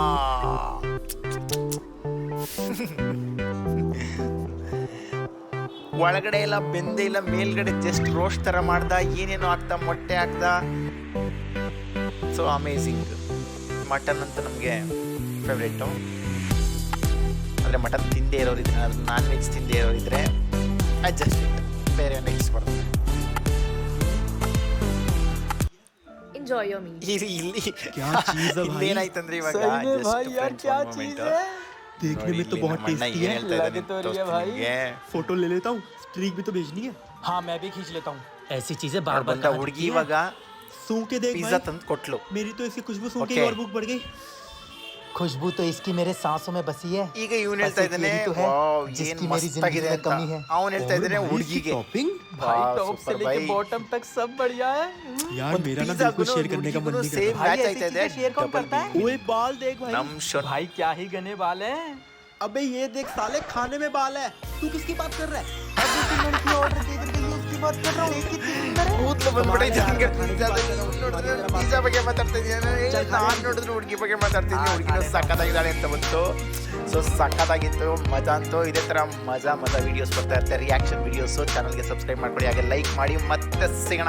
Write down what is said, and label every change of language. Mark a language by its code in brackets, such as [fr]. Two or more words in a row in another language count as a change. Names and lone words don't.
[kn] ಒಳಗಡೆ ಎಲ್ಲ ಬೆಂದೇ ಇಲ್ಲ, ಮೇಲ್ಗಡೆ [en] just roast [kn] ಥರ ಮಾಡ್ದ, ಏನೇನೋ ಹಾಕ್ದ, ಮೊಟ್ಟೆ ಹಾಕ್ದ. [en] so amazing. [kn] ಮಟನ್ ಅಂತೂ ನಮಗೆ ಫೇವ್ರೇಟು. ಆದರೆ ಮಟನ್ ತಿಂದೇ ಇರೋರಿದ್ರೆ, [en] non veg [kn] ತಿಂದೇ ಇರೋರಿದ್ರೆ ಅಡ್ಜಸ್ಟ್ ಇಟ್ಟು ಬೇರೆ ನೆಕ್ಸ್ಟ್ ಬರ್ತದೆ. [en] Enjoy your meal. [kn] ಇಲ್ಲಿ ಏನಾಯ್ತಂದ್ರೆ ಇವಾಗ [hi] देखने में तो बहुत टेस्टी है, लग तो रही है भाई। फोटो ले लेता हूँ, स्ट्रीक भी तो भेजनी है। हाँ मैं भी खींच लेता हूँ। ऐसी चीजें बार बार [kn] ಬಂದ ಹುಡುಗಿ ಇವಾಗ [hi] सूंघ के देख [kn] ಪಿಜ್ಜಾ [hi] भाई, [kn] ತಂದು ಕೊಟ್ಲು. [hi] मेरी तो इसकी खुशबू सूंघ के Okay. और भूख बढ़ गई। खुशबू तो इसकी मेरे सांसों में बसी है। [kn] ಈಗ ಇವನು ಹೇಳ್ತಾ ಇದ್ದಾನೆ [hi] यही तो है, [kn] ವಾವ್ ಏನು [hi] जिसकी मेरी [kn] ಮಸ್ತಾಗಿದೆ [hi] जिंदगी में [kn] ಅಂತ. [hi] कमी है। [kn] ಅವನು ಹೇಳ್ತಾ ಇದ್ದಾನೆ [hi] और भाई, [kn] ಹುಡುಗಿಗೆ. [hi] इसकी टॉपिंग भाई वाह, टॉप से super लेके भाई. बॉटम तक सब बढ़िया है। यार मेरा ना बिल्कुल शेयर करने का मन नहीं [kn] ಸೇಮ್ [hi] करता। भाई, [kn] ಮ್ಯಾಚ್ [hi] ऐसी [kn] ಆಯ್ತಾ ಇದೆ. [hi] चीजें share कौन करता है? ओए बाल देख भाई, [kn] ನಮ್ ಶೊಟ್ [hi] भाई क्या ही घने बाल हैं। अबे ये देख साले, खाने में बाल है, तू किसकी बात कर रहा है? अबे तू लड़की ऑर्डर दे करके ये उसकी बात कर रहा हूँ, एक ही दिन में [kn] ಕೂದಲು ಬಂದ್ಬಿಟ್ಟೈತೆ ಹಂಗೆ. ಪಿಜ್ಜಾ ಬಗ್ಗೆ ಮಾತಾಡ್ತಾ ಇದ್ದೀನಿ, ನಾನು ನೋಡಿದ್ರೆ ಹುಡುಗಿ ಬಗ್ಗೆ ಮಾತಾಡ್ತಿದ್ದೀನಿ. ಹುಡುಗಿನೂ ಸಖತ್ತಾಗಿದ್ದಾಳೆ ಅಂತ ಬಂತು. ಸೊ ಸಖತ್ತಾಗಿತ್ತು, ಮಜಾ ಅಂತೂ. ಇದೇ ಥರ ಮಜಾ ವೀಡಿಯೋಸ್ ಬರ್ತಾ ಇರ್ತಾರೆ, [en] reaction videos. [kn] ಚಾನಲ್ಗೆ ಸಬ್ಸ್ಕ್ರೈಬ್ ಮಾಡ್ಕೊಳ್ಳಿ, ಹಾಗೆ ಲೈಕ್ ಮಾಡಿ.